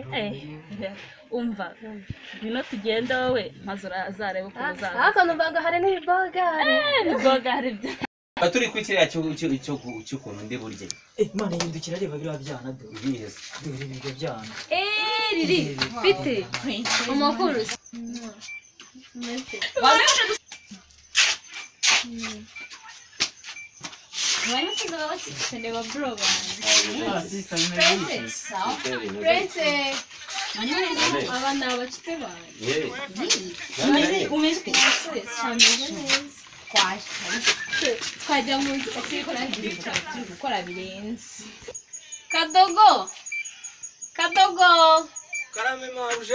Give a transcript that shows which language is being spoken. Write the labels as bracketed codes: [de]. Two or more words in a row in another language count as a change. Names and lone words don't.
[rw] umva ngwino tugende wowe maze uzarebe ukuntu uzaza ariko numva ngo hari n'ibibogari ibibogari byo turi ku kiriya cy'ukuntu ndi burye Imana yindukira areba biriya byana biriya dore ibyo byana riri bite amakuru [es] Bueno, si no se le va a probar. [rw] Princess. Abana bafite bana. Umeze que twajya mu nzu gukora birenze. Kadogo karame mabuja